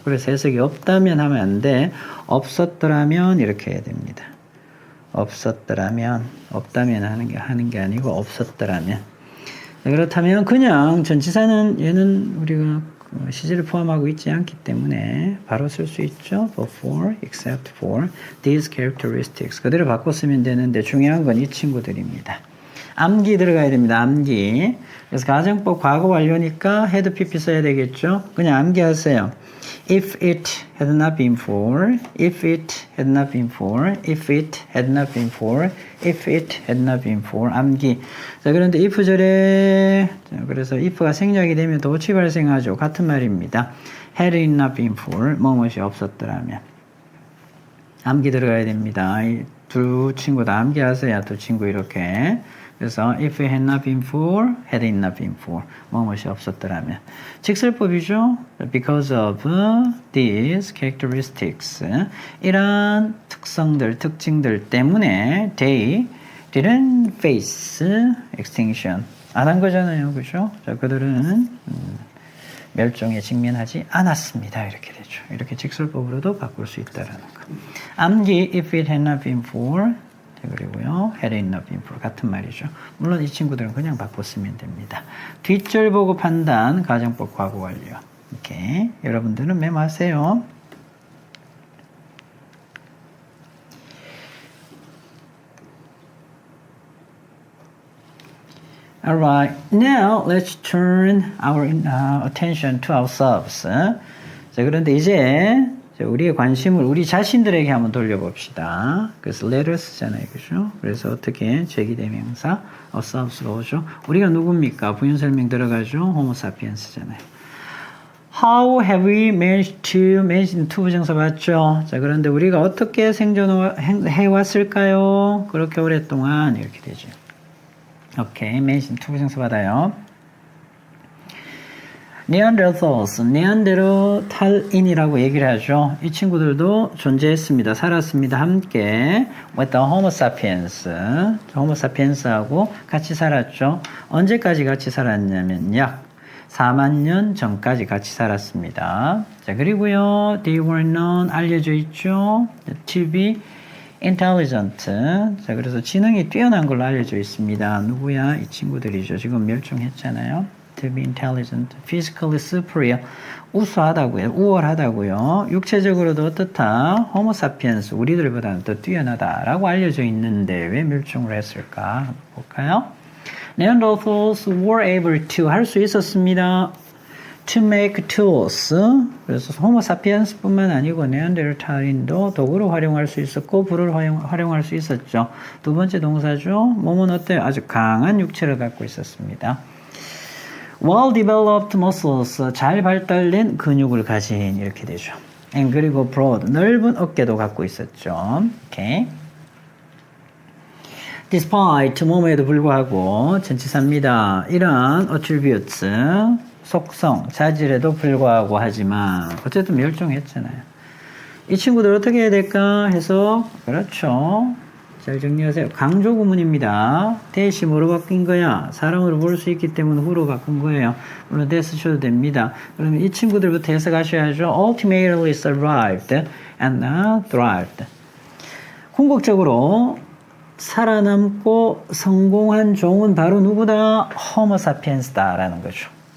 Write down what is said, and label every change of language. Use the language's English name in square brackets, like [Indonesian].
[Korean] 그래서 해석이 없다면 하면 안 돼. 없었더라면 이렇게 해야 됩니다. 없었더라면, 없다면 하는 게 아니고 없었더라면. 그렇다면 그냥 전치사는 얘는 우리가 시제를 포함하고 있지 않기 때문에 바로 쓸 수 있죠. [English] But for, except for these characteristics. [Korean] 그대로 바꿔 쓰면 되는데 중요한 건 이 친구들입니다. 암기 들어가야 됩니다. 암기. 그래서 가정법 과거 완료니까 had PP 써야 되겠죠. 그냥 암기하세요. [English] If it had not been for, if it had not been for, if it had not been for, if it had not been for. [Korean] 암기. 자, 그런데 if절에, 그래서 if가 생략이 되면 도치 발생하죠. 같은 말입니다. [English] had it not been for, [Korean] 뭐뭇이 없었더라면. 암기 들어가야 됩니다. 이 두 친구 다 암기하세요. 두 친구 이렇게. [English] 그래서 if it had not been for, had it not been for, [Korean] 뭐뭇이 없었더라면. 직설법이죠. [English] Because of these characteristics, [Korean] 이러한 특징들 때문에 [English] they didn't face extinction. [Korean] 안 한 거잖아요. 그죠? 자, 그들은 멸종에 직면하지 않았습니다. 이렇게 되죠. 이렇게 직설법으로도 바꿀 수 있다는 거. [English] 암기 if it had not been for, [Korean] 그리고요 [English] had it not been for [Korean] 같은 말이죠. 물론 이 친구들은 그냥 바꿔 쓰면 됩니다. 뒷줄 보고 판단 가정법 과거 완료. 이렇게 여러분들은 메모하세요. [English] Alright, now let's turn our attention to ourselves. [Korean] 자, 그런데 이제 우리의 관심을 우리 자신들에게 한번 돌려봅시다. 그래서 let을 쓰잖아요. 그죠? 그래서 어떻게 제기대명사 ourselves로 오죠? 우리가 누굽니까? 부연설명 들어가죠? 호모 사피엔스잖아요. [English] How have we managed to [Korean] 부정사 봤죠? 자, 그런데 우리가 어떻게 생존해왔을까요? 그렇게 오랫동안 이렇게 되죠. 오케이, managed to 부정사 받아요. 네안데르탈스, 네안데르탈인이라고 얘기를 하죠. 이 친구들도 존재했습니다. 살았습니다. [English] 함께 with the Homo sapiens, Homo sapiens하고 [Korean] 같이 살았죠. 언제까지 같이 살았냐면 약 4만 년 전까지 같이 살았습니다. 자, 그리고요, [English] they were known, [Korean] 알려져 있죠. [English] to be intelligent. [Korean] 자, 그래서 지능이 뛰어난 걸로 알려져 있습니다. 누구야? 이 친구들이죠. 지금 멸종했잖아요. [English] To be intelligent, physically superior, [Korean] 우수하다고요, 우월하다고요. 육체적으로도 어떻다? Homo sapiens, 우리들보다는 더 뛰어나다라고 알려져 있는데 왜 멸종을 했을까? 한번 볼까요? [English] Neanderthals were able to [Korean] 할 수 있었습니다. [English] To make tools. [Korean] 그래서 Homo sapiens뿐만 아니고 네안데르탈인도 도구로 활용할 수 있었고 불을 활용할 수 있었죠. 두 번째 동사죠. 몸은 어때요? 아주 강한 육체를 갖고 있었습니다. [English] Well-developed muscles, [Korean] 잘 발달된 근육을 가진 이렇게 되죠. And 그리고 broad, 넓은 어깨도 갖고 있었죠. 오케이. Despite, 뭐뭐에도 불구하고 전치사입니다. 이런 attributes, 속성, 자질에도 불구하고 하지만 어쨌든 멸종했잖아요. 이 친구들 어떻게 해야 될까 해서 그렇죠. 잘 정리하세요. 강조 구문입니다. 대시 뭐로 바뀐 거야? 사람으로 볼 수 있기 때문에 후로 바꾼 거예요. 물론 대 쓰셔도 됩니다. 그러면 이 친구들부터 해석하셔야죠. [English] Ultimately survived and thrived. [Korean] 궁극적으로 살아남고 성공한 종은 바로 누구다? Homo sapiens다라는 거죠.